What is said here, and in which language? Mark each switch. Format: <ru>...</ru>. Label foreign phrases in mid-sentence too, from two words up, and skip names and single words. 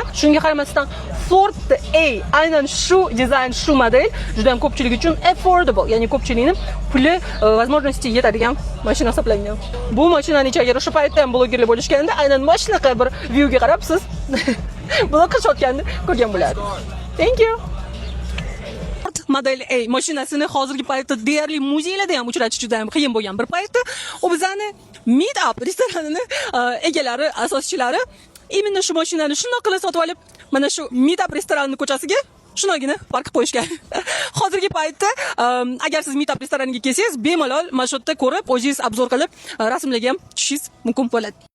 <uz>Shunga qaramasdan Ford A aynan shu dizayn, shu model juda ham ko'pchilik uchun affordable, ya'ni ko'pchilikning puli, возможности yetadigan mashina hisoblangan. Bu mashinani ichiga o'sha paytda ham blogerlar bo'lishganda aynan mana shunaqa bir viewga qarab siz blog qilishayotganini ko'rgan bo'ladi.</uz> <en>Thank you.</en> <uz>Model A mashinasini hozirgi paytda deyarli muzeylarda ham uchratish juda ham qiyin bo'lgan bir paytda. U bizani Meet Up restoranining egalari, asoschilari imенно shu mashinani shunday qilib sotib olib, mana shu Meet Up restoranining ko'chasiga shunagina park qo'yishgan. Hozirgi paytda agar siz Meet Up restoraniga kelsangiz, bemalol mana shu yerda ko'rib, o'zingiz obzor qilib, rasmlarga ham tushishingiz mumkin bo'ladi.</uz>